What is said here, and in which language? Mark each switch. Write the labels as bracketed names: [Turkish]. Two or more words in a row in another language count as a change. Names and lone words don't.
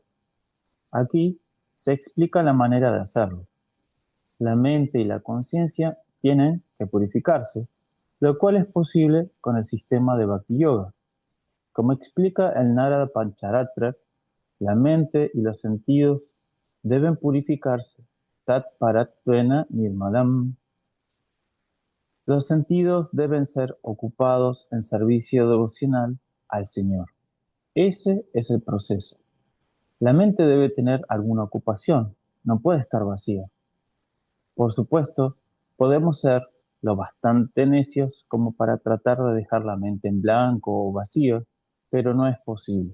[Spanish] Aquí se explica la manera de hacerlo. La mente y la conciencia tienen que purificarse, lo cual es posible con el sistema de Bhakti Yoga. Como explica el Narada Pancharatra, la mente y los sentidos deben purificarse. [Sanskrit] Tat paratvena nirmalam. [Spanish] Los sentidos deben ser ocupados en servicio devocional al Señor. Ese es el proceso. La mente debe tener alguna ocupación, no puede estar vacía. Por supuesto, podemos ser lo bastante necios como para tratar de dejar la mente en blanco o vacío, pero no es posible.